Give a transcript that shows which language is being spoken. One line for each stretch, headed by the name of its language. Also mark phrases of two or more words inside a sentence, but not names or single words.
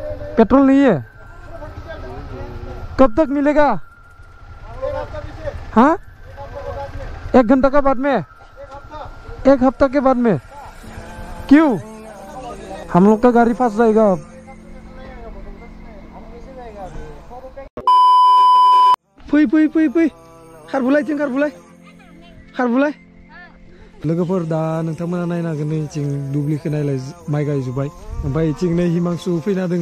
Hindi: पेट्रोल नहीं है? कब तक मिलेगा? हाँ, 1 घंटा का बाद में, 1 हफ्ता के बाद में। क्यों? हम लोग का गाड़ी फंस जाएगा अब।
Bodo: फै फै फै फै खारबुलाय जों खारबुलाय लोगोफोर दा नोंथांमोना नायनो हागोन नै जों दुब्लिखौ नायलाय माइ गायजोब्बाय ओमफ्राय इथिं नै हिमांसु फैना दोङो।